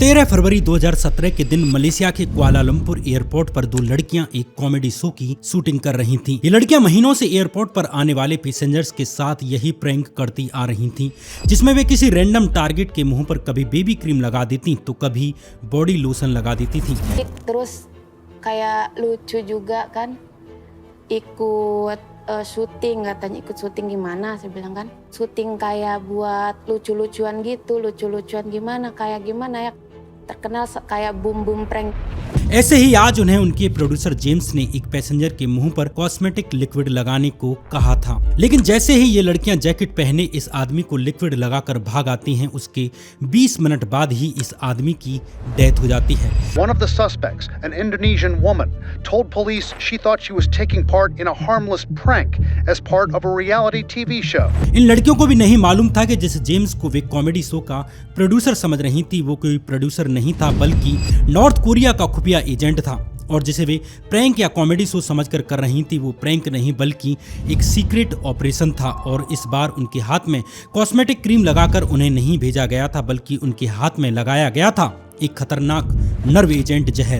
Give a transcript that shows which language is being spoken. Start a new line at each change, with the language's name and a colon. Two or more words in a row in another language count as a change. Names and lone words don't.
Hindi: 13 फरवरी 2017 के दिन मलेशिया के कुआलालंपुर एयरपोर्ट पर दो लड़कियां एक
English: comedy show
Hindi: की शूटिंग कर रही थीं। ये लड़कियां महीनों से एयरपोर्ट पर आने वाले पैसेंजर्स के साथ यही प्रैंक करती आ रही थीं, जिसमें वे किसी
English: random target
Hindi: के मुंह पर कभी
English: baby cream
Hindi: लगा देती तो कभी
English: body lotion
Hindi: लगा देती थीं।
Indonesian: Terus kayak lucu juga kan, ikut syuting, katanya ikut syuting gimana, saya bilang kan syuting kayak buat lucu-lucuan gitu, lucu-lucuan gimana, kayak gimana ya, terkenal kayak boom prank.
Hindi: ऐसे ही आज उन्हें उनके प्रोड्यूसर जेम्स ने एक पैसेंजर के मुंह पर
English: cosmetic liquid
Hindi: लगाने को कहा था, लेकिन जैसे ही ये लड़कियां जैकेट पहने इस आदमी को लिक्विड लगाकर भाग आती हैं, उसके 20 मिनट बाद ही इस आदमी की डेथ हो जाती है।
English: One of the suspects, an Indonesian woman, told police she thought she was taking part in a harmless prank as part of a reality TV show.
Hindi: इन लड़कियों को भी नहीं मालूम था कि जिस जेम्स को वे
English: comedy show
Hindi: का प्रोड्यूसर समझ रही थी वो कोई प्रोड्यूसर नहीं था, बल्कि नॉर्थ कोरिया का खुफिया एजेंट था, और जिसे वे प्रैंक या
English: comedy show
Hindi: समझकर कर रही थी वो प्रैंक नहीं बल्कि एक
English: secret operation
Hindi: था। और इस बार उनके हाथ में
English: cosmetic cream
Hindi: लगाकर उन्हें नहीं भेजा गया था, बल्कि उनके हाथ में लगाया गया था एक खतरनाक
English: nerve agent
Hindi: जहर।